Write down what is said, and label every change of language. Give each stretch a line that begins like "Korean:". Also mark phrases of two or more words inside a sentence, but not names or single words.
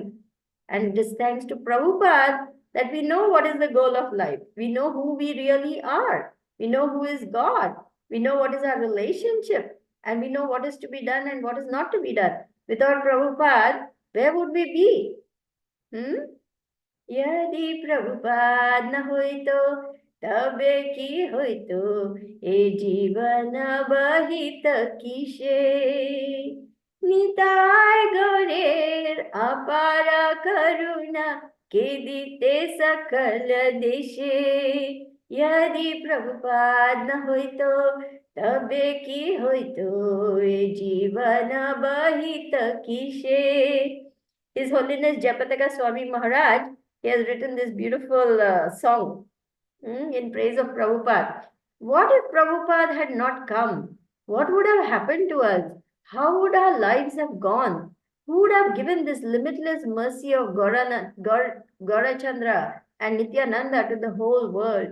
English: And it is thanks to Prabhupada that we know what is the goal of life. We know who we really are. We know who is God. We know what is our relationship. And we know what is to be done and what is not to be done. Without Prabhupada, where would we be?
Bangla: যদি প্রভুপাদ না হইত তবে কি হইত এ জীবন বহিত কিসে নিতাই গৌরের অপার করুণা কে দিত সকল দেশে যদি প্রভুপাদ না হইত তবে কি হইত এ জীবন বহিত কিসে.
English: His Holiness Jayapataka Swami Maharaj, he has written this beautiful song in praise of Prabhupada. What if Prabhupada had not come? What would have happened to us? How would our lives have gone? Who would have given this limitless mercy of Gaurachandra and Nityananda to the whole world?